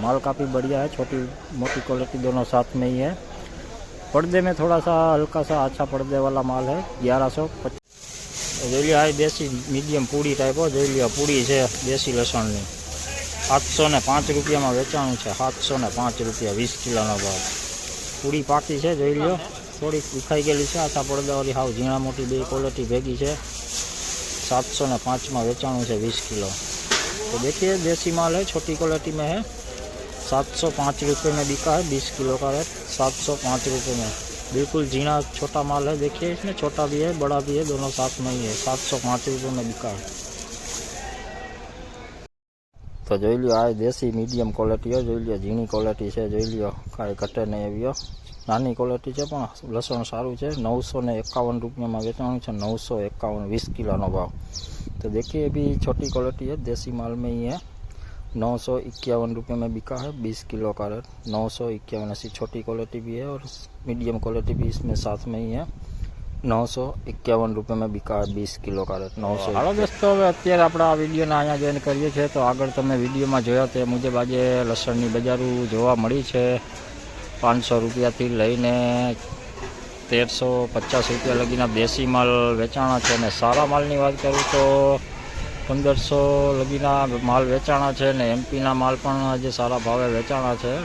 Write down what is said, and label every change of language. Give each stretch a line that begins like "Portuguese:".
Hindi: माल काफ़ी बढ़िया है, छोटी मोटी क्वालिटी दोनों साथ में ही है। पर्दे में थोड़ा सा हल्का सा अच्छा पर्दे वाला माल है, 1150।
Gujarati: જોઈ લો આ દેશી મીડિયમ પૂડી ટાઈપ જોઈ લો, પૂડી છે દેશી લસણની, 705 રૂપિયામાં વેચાણું છે, 705 રૂપિયા 20 કિલોનો ભાવ। પૂડી પાકી છે, જોઈ લો થોડીક દુખાઈ ગયેલી છે, આછા પડદાવાળી હાવ ઝીણા મોટી બે ક્વોલિટી ભેગી છે, 705 में વેચાણું છે, 20 किलो।
Hindi: तो देखिए देसी माल है, छोटी क्वालिटी में है, 705 रुपये में बिका है, 20 किलो का रेट 705 रुपये में। बिल्कुल जीना छोटा माल है, देखिए इसमें छोटा भी है बड़ा भी है, दोनों साथ में ही है, 705 रुपये में बिका है।
Gujarati: तो જોઈ લો આ દેશી મીડિયમ ક્વોલિટી है, જોઈ લો ઝીણી ક્વોલિટી છે, જોઈ લો કાંઈ ઘટે નહીં એવી નાની ક્વોલિટી છે, પણ લસણ સારું છે। 951 રૂપિયામાં વેચાણું છે, 951 20 કિલોનો ભાવ।
Hindi: तो देखिए ये भी छोटी क्वालिटी है, देसी माल में ही है, 951 रुपये में बिका है, 20 किलो का रेट 951। ऐसी छोटी क्वालिटी भी है और मीडियम क्वालिटी भी इसमें साथ में ही है, 951 रुपये में बिका है, 20 किलो का रेट 900।
Gujarati: हालो दोस्तों હવે અત્યારે આપણે આ વિડીયોને અહીંયા જોઈન કરીએ છીએ। તો આગળ તમે વિડીયોમાં જોયા તે મુજબ આજે લસણની બજારું જોવા મળી છે, 500 રૂપિયાથી લઈને 1350 રૂપિયા લગીના દેશી માલ વેચાણા છે, અને સારા માલની વાત કરું તો 1500 લગીના માલ વેચાણા છે, અને એમપીના માલ પણ આજે સારા ભાવે વેચાણા છે।